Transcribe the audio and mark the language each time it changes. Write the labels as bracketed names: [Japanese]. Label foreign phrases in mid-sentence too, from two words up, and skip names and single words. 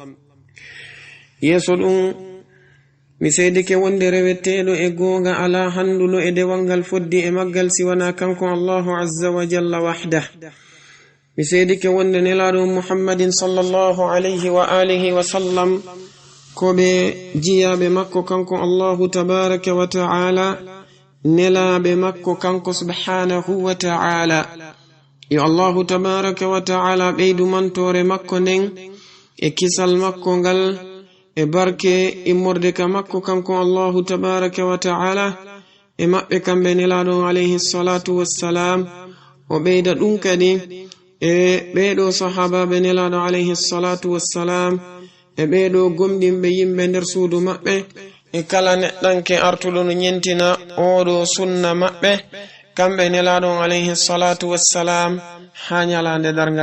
[Fula] yeso ɗum mi seydike wonde rewetteɗo e gonga ala handulo e dewalngal foddi e maggal siwana kanko [Arabic] الله عز وجل وحده. [Fula] mi seydike wonde nelaɗo muhammadin [Arabic] صلى الله عليه وآله وسلم [Fula] ko ɓe jiyaɓe makko kanko [Arabic] الله تبارك وتعالى, [Fula] nelaɓe makko kanko [Arabic] سبحانه وتعالى. [Fula] yo [Arabic] الله تبارك وتعالى [Fula] ɓeydu mantore makko nden e kisal makko ngal e barke immorde ka makko kanko [Arabic] الله تبارك وتعالى [Fula] e maɓɓe kamɓe nelaɗo [Arabic] عليه الصلاة والسلام. [Fula] o ɓeyda ɗum kadi e ɓeɗo sahabaɓe nelaɗo [Arabic] عليه الصلاة والسلام [Fula] e ɓeɗo gomɗinɓe yimɓe nder suudu maɓɓe e kala neɗɗanke artuɗo no ñentina oɗo sunna maɓɓe kamɓe nelaɗon [Arabic] عليه الصلاة والسلام [Fula] ha ñalande dargal.